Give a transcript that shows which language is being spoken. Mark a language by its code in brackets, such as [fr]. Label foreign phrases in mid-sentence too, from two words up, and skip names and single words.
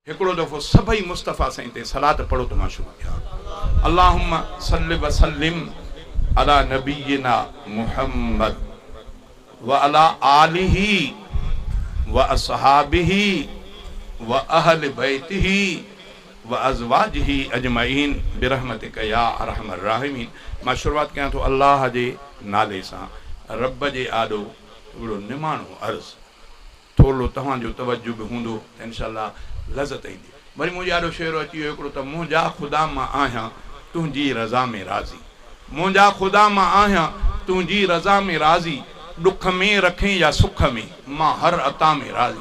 [sd] हिकिड़ो दफ़ो सभई मुस्तफ़ा साईं ते सलात पढ़ो त मां शुरू कयां। [ar] اللهم صل وسلم على نبينا محمد وعلى آله وأصحابه وأهل بيته وأزواجه أجمعين برحمتك يا أرحم الراحمين. [sd] मां शुरुआत कयां थो अल्लाह जे नाले सां, रब जे आॾो हिकिड़ो निमाणो अर्ज़, थोरो तव्हांजो तवज्जो बि हूंदो त इंशाअल्लाह लज़त ईंदी। वरी मुंहिंजो ॾाढो शेरो अची वियो हिकिड़ो त मुंहिंजा ख़ुदा मां आहियां तुंहिंजी रज़ा में राज़ी, मुंहिंजा ख़ुदा मां आहियां तुंहिंजी रज़ा में राज़ी, ॾुख में रखें या सुख में मां हर अता में राज़ी।